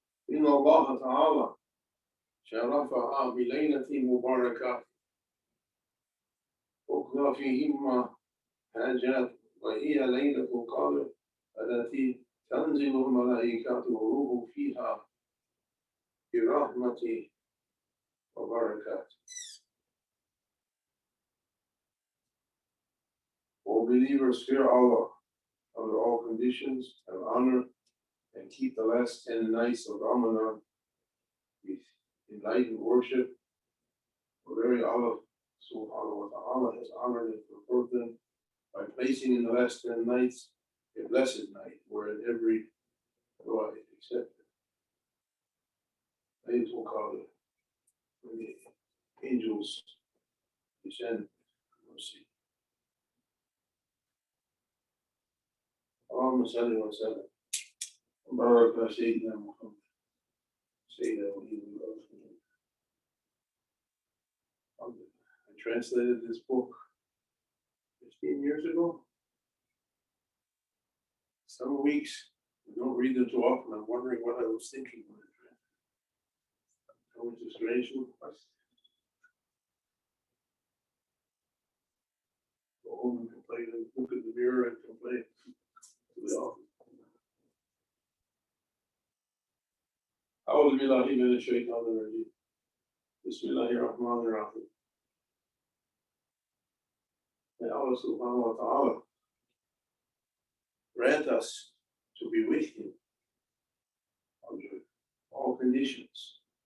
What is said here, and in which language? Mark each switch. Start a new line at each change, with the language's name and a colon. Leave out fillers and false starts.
Arabic: إن الله تعالى شرفها بليلة مباركة أخرى فيهما حاجات وهي ليلة القدر التي تنزل الملائكة والروح فيها برحمة وبركات.
English: All believers fear Allah under all conditions and honor and keep the last 10 nights of Ramadan with enlightened worship. For very Allah subhanahu wa ta'ala has honored and preferred them by placing in the last 10 nights a blessed night wherein every dua is accepted. Laylatul Qadr, when the angels descend mercy.
Arabic: اللهم صل وسلم وبارك على سيدنا محمد سيدنا الأولين.
English: I translated this book 15 years ago. Some weeks I don't read them too often. I'm wondering what I was thinking when I translated. Going to strange request. Go home and complain and look in the mirror and complain.
Arabic: أعوذ بالله من الشيطان الرجيم. بسم الله الرحمن الرحيم.
English: May Allah subhanahu wa ta'ala grant us to be with Him under all conditions.